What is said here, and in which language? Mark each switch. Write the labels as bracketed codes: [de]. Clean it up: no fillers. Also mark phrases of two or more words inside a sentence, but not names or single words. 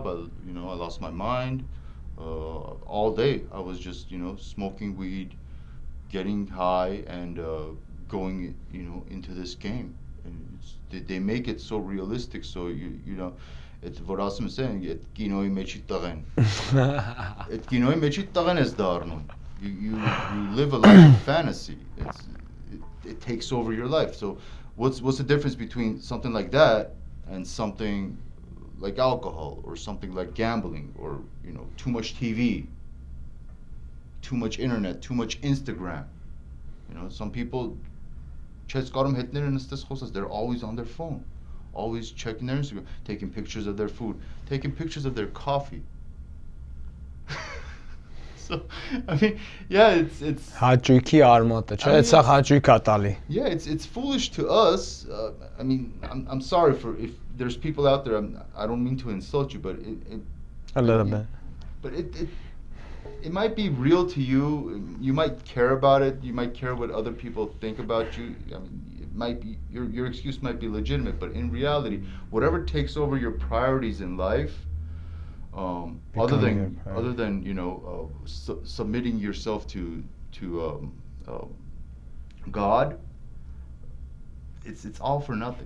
[en] I lost my mind. All day I was just smoking weed, getting high, and going into this game. And they make it so realistic. So it's what I'm saying. It [hy] կինոյի մեջի տղեն. It կինոյի մեջի տղեն ես դառնում. [en] You live a life of fantasy. It takes over your life. So what's the difference between something like that and something like alcohol, or something like gambling, or too much TV, too much internet, too much Instagram? Some people they're always on their phone, always checking their Instagram, taking pictures of their food, taking pictures of their coffee. So I mean, yeah, it's [hy] Հաճույքի արմատը, չէ՞, սա հաճույք է տալի։ [en] Yeah, it's foolish to us. I mean, I'm sorry for if there's people out there. I don't mean to insult you, but A little bit. But it might be real to you. You might care about it. You might care what other people think about you. I mean, it might be your excuse might be legitimate, but in reality, whatever takes over your priorities in life, other than submitting yourself to God, it's all for nothing.